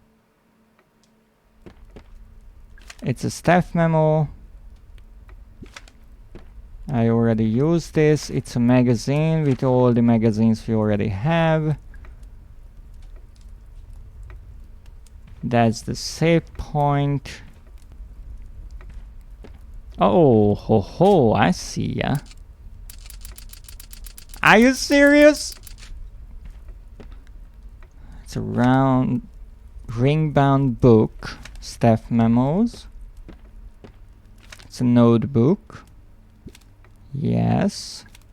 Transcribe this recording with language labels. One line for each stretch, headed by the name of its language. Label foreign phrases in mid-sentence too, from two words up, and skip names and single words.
English: It's a staff memo. I already used this. It's a magazine with all the magazines we already have. That's the save point. Oh, ho ho, I see ya. Are you serious? It's a round ring-bound book. Staff memos. It's a notebook. Yes.